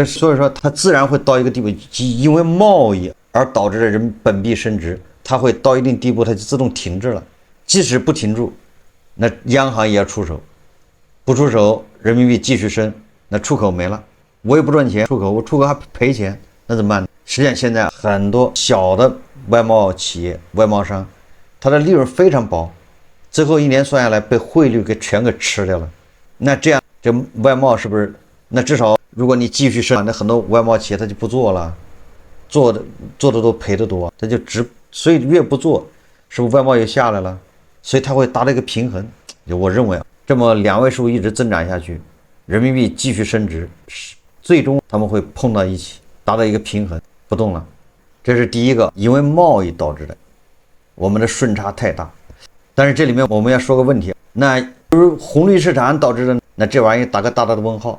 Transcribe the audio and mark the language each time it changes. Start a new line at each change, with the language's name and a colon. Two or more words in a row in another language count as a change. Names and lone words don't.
Chinese: 所以說它自然會到一個地步，因為貿易而導致的人本幣升值，它會到一定地步它就自動停滯了。即使不停住，那央行也要出手，不出手人民幣繼續升，那出口沒了，我也不賺錢，我出口還賠錢，那怎麼辦呢？實際上現在很多小的外貿企業、外貿商，它的利潤非常薄， 最後1年算下來被匯率全给吃掉了。那这样这外贸是不是？那至少如果你继续生产，那很多外贸企业他就不做了，做的都赔得多，他就所以越不做，是不是外贸又下来了？所以它会达到一个平衡。我认为这么2位数一直增长下去，人民币继續升值，最終他們會碰到一起，達到一個平衡，不動了。這是第一個，因為貿易導致的，我們的順差太大。但是這裡面我們要說個問題，那就是紅綠市場導致的，那這玩意打個大大的問號。